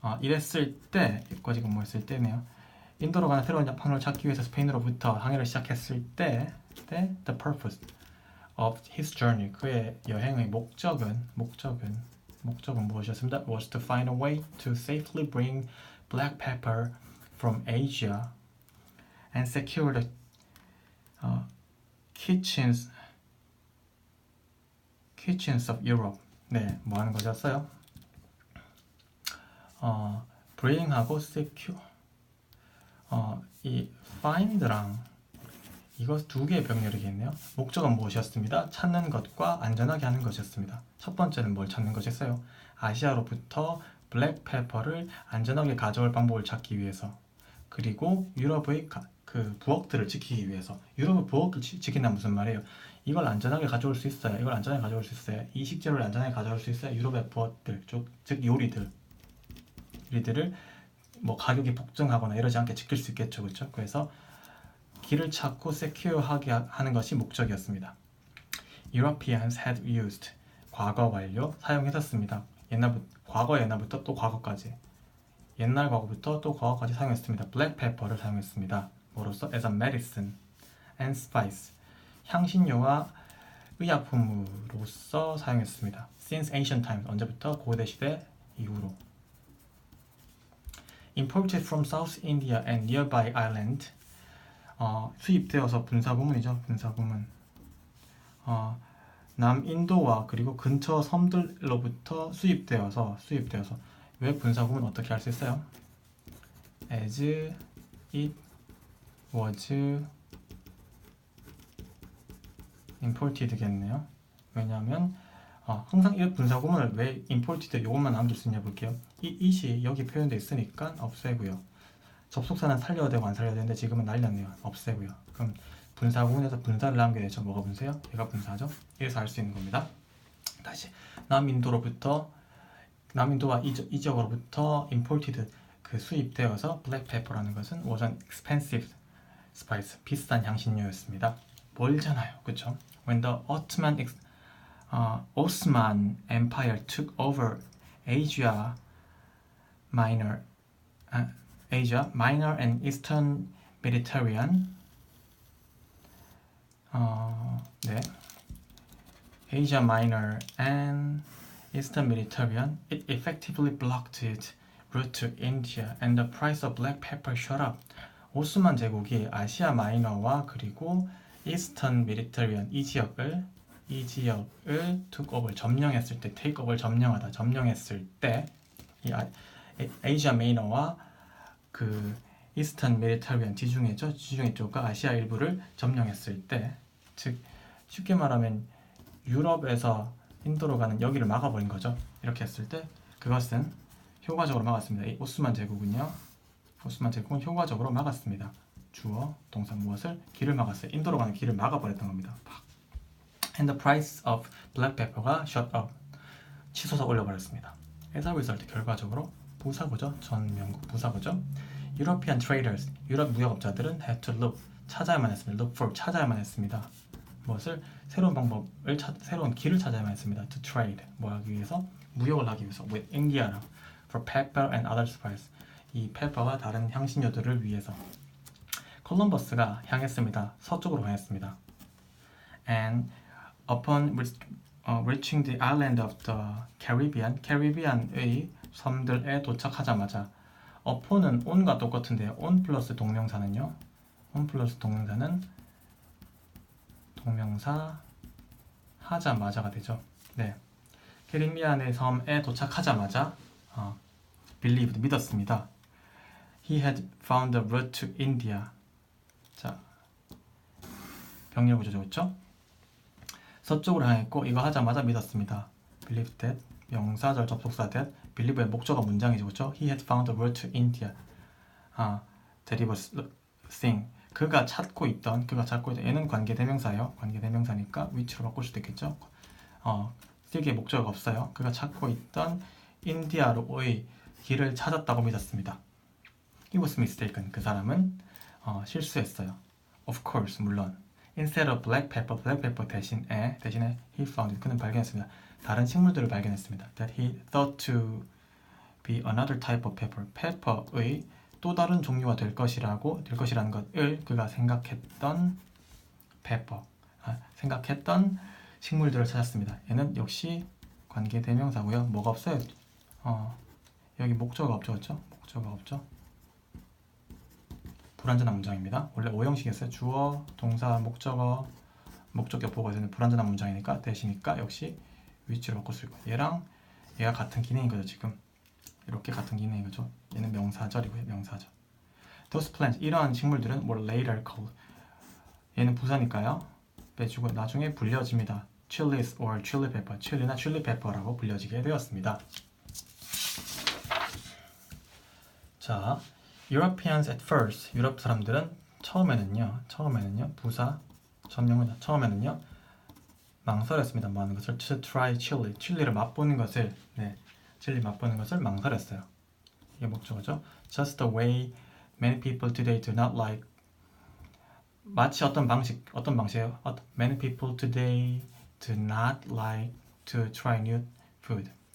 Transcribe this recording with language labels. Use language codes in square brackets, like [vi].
[ko] 이랬을 때, 여기까지 뭐 했을 때네요. 인도로 가는 새로운 항로를 찾기 위해서 스페인으로부터 항해를 시작했을 때, [en] the purpose of his journey. [ko] 그의 여행의 목적은 무엇이었습니다? [en] Was to find a way to safely bring black pepper from Asia and secure the kitchens of Europe. [ko] 네, 뭐 하는 거였어요? [en] bring하고 secure. [ko] 이 find랑 이거 두 개의 병렬이겠네요. 목적은 무엇이었습니다? 찾는 것과 안전하게 하는 것이었습니다. 첫 번째는 뭘 찾는 것이었어요? 아시아로부터 블랙페퍼를 안전하게 가져올 방법을 찾기 위해서. 그리고 유럽의 그 부엌들을 지키기 위해서. 유럽의 부엌을 지킨다는 무슨 말이에요? 이걸 안전하게 가져올 수 있어요. 이걸 안전하게 가져올 수 있어요. 이 식재료를 안전하게 가져올 수 있어요. 유럽의 부엌들, 즉 요리들을 뭐 가격이 폭등하거나 이러지 않게 지킬 수 있겠죠, 그렇죠? 그래서 길을 찾고 secure하게 하는 것이 목적이었습니다. [en] Europeans had used. [ko] 과거 완료 사용했었습니다. 과거 옛날부터 또 과거까지. 옛날 과거부터 또 과거까지 사용했습니다. black pepper를 사용했습니다. 뭐로써? [en] as a medicine and spice. [ko] 향신료와 의약품으로서 사용했습니다. [en] since ancient times. [ko] 언제부터? 고대 시대 이후로. [en] imported from South India and nearby island. [ko] 수입되어서 분사구문이죠. 분사구문. 남인도와 그리고 근처 섬들로부터 수입되어서 왜 분사구문 어떻게 할 수 있어요? [en] as it was imported겠네요. [ko] 왜냐하면 항상 이 분사구문을 왜 imported 요것만 남길 수 있냐 볼게요. 이 it이 여기 표현되어 있으니까 없애고요. 접속사는 살려야 되고 안 살려야 되는데 지금은 날렸네요. 없애고요. 그럼 분사구문에서 분사를 남겨야 되죠. 뭐가 분사요? 얘가 분사죠. 이래서 알 수 있는 겁니다. 다시 남인도와 이 지역으로부터 imported 그 수입되어서 black pepper라는 것은 [en] was an expensive spice. [ko] 비싼 향신료였습니다. 멀잖아요. 그렇죠? [en] When the Ottoman Empire took over Asia Minor and Eastern Mediterranean. [ko] 네. [en] Asia Minor and Eastern Mediterranean, it effectively blocked its route to India, and the price of black pepper shot up. [ko] 오스만 제국이 아시아 마이너와 그리고 Eastern Mediterranean 이 지역을 [en] took over [ko] 점령했을 때, [en] take over [ko] 점령했을 때, 이 아시아 마이너와 그 Eastern Mediterranean 지중해 쪽과 아시아 일부를 점령했을 때, 즉 쉽게 말하면 유럽에서 인도로 가는 여기를 막아버린 거죠. 이렇게 했을 때 그것은 효과적으로 막았습니다. 이 오스만 제국은 효과적으로 막았습니다. 주어, 동사 무엇을? 길을 막았어요. 인도로 가는 길을 막아버렸던 겁니다. [en] And the price of black pepper가 shot up. [ko] 치솟아 올려버렸습니다. [en] As a result, [ko] 결과적으로 부사구죠. 전명국 부사구죠. [en] European traders, [ko] 유럽 무역업자들은 [en] had to look, [ko] 찾아야만 했습니다. [en] look for, [ko] 찾아야만 했습니다. 무엇을? 새로운 길을 찾아야만 했습니다. [en] To trade, [ko] 뭐 하기 위해서? 무역을 하기 위해서. [en] With India, for pepper and other spices. [ko] 이 페퍼와 다른 향신료들을 위해서. 콜럼버스가 향했습니다. 서쪽으로 향했습니다. [en] And upon reaching the island of the Caribbean, [ko] 캐리비안의 섬들에 도착하자마자 upon은 on과 똑같은데요. on 플러스 동명사는요. on 플러스 동명사는 동명사 하자마자가 되죠. 네. 캐리비안의 섬에 도착하자마자 believed 믿었습니다. [en] He had found the route to India. [ko] 자, 병렬 구조죠. 서쪽으로 향했고 이거 하자마자 믿었습니다. believed that 명사절 접속사 that believe의 목적어 문장이죠. 그렇죠? [en] He had found the route to India. that he was seeing. [ko] 그가 찾고 있던 얘는 관계대명사예요. 관계대명사니까 위치로 바꿀 수도 있겠죠. 세계에 목적어가 없어요. 그가 찾고 있던 인디아로의 길을 찾았다고 믿었습니다. [en] He was mistaken. [ko] 그 사람은 실수했어요. [en] Of course, [ko] 물론. [en] Instead of black pepper [ko] 대신에 [en] he found it. [ko] 그는 발견했습니다. 다른 식물들을 발견했습니다. [en] That he thought to be another type of pepper. [ko] pepper의 또 다른 종류가 될 것이라는 것을 그가 생각했던 생각했던 식물들을 찾았습니다. 얘는 역시 관계대명사고요. 뭐가 없어요? 여기 목적어가 없죠, 그렇죠? 목적어가 없죠. 불완전한 문장입니다. 원래 5형식이었어요. 주어, 동사, 목적어, 목적격 보고가 되는 불완전한 문장이니까 대시니까 역시 위치로 바꿀 수 있고 얘랑 얘가 같은 기능인 거죠. 지금 이렇게 같은 기능인 거죠. 얘는 명사절이고요. 명사절. [en] Those plants, [ko] 이러한 식물들은 [en] were later called. [ko] 얘는 부사니까요. 빼주고 나중에 불려집니다. [en] chilies or chili pepper. [ko] 칠리나 chili pepper라고 불려지게 되었습니다. [en] 자, Europeans at first. [ko] 유럽 사람들은 처음에는요. 부사 전명은 처음에는요. 망설였습니다. 뭐 하는 것을 [en] to try chili. [ko] 칠리를 맛보는 것을 칠리 맛보는 것을 망설였어요. 이게 목적어죠. [en] Just the way many people today do not like. [ko] 마치 어떤 방식이에요? [en] Many people today do not like to try new food.